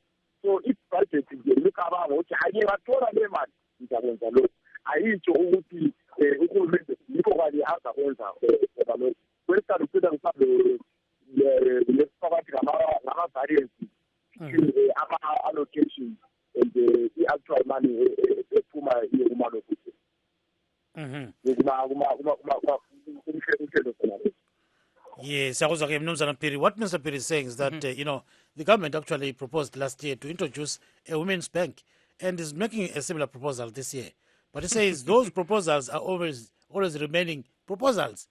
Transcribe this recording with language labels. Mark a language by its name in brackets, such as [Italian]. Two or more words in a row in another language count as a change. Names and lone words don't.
[North Ndebele] So ibhajethi nje ngicabanga ukuthi hhayi ngathola le mali ngizakwenza lokhu. Ayitsho ukuthi uhulumende yikho kanye azakwenza lokhu. Kwesikhathi ugcina mhlawumbe lesifakathi ngama-variances [English] between ama-allocations and the actual money [North Ndebele] ephuma kumalo futhi. [English] Yes, what Mr. Phiri is saying is that, the government actually proposed last year to introduce a women's bank and is making a similar proposal this year. But he says those proposals are always remaining proposals.